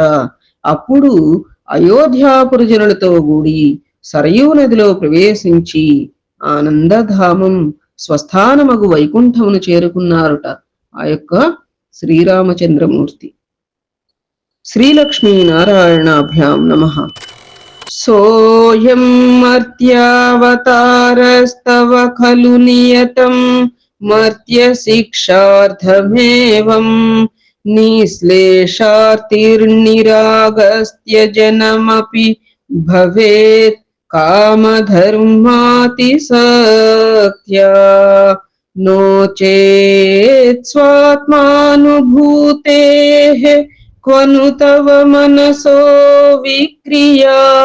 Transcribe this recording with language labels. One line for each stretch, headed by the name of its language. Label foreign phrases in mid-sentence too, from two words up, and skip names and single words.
Telugu: అప్పుడు అయోధ్యాపురజనులతో కూడి సరయూ నదిలో ప్రవేశించి ఆనందధామం స్వస్థానమగు వైకుంఠమును చేరుకున్నారుట. ఆ యొక్క శ్రీరామచంద్రమూర్తి.
Sanskrit: శ్రీలక్ష్మీనారాయణాభ్యాం నమః. सोऽयं मर्त्यावतारस्तव खलु नियतं मर्त्यशिक्षार्थमेवं निःश्लेषार्तिर्निरागस्त्यजनमपि भवेत् कामधर्मातिसक्त्या नो चेत् स्वात्मानुभूतेः क्वनु तव मनसो विक्रिया